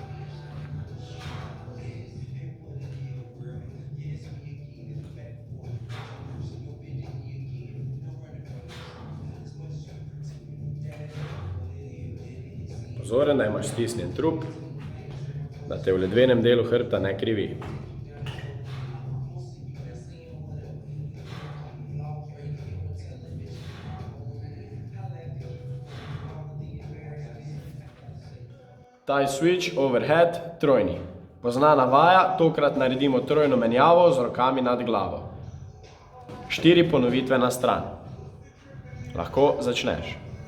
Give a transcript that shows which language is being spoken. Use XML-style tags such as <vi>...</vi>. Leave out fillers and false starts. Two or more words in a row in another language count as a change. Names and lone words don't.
<sl>Pozoren, da imaš stisnjen trup, da te v ledvenem delu hrbta ne krivi.</sl> <en>Thigh switch overhead,</en> <sl>trojni. Poznana vaja, tokrat naredimo trojno menjavo z rokami nad glavo. 4 ponovitve na stran. Lahko začneš.</sl>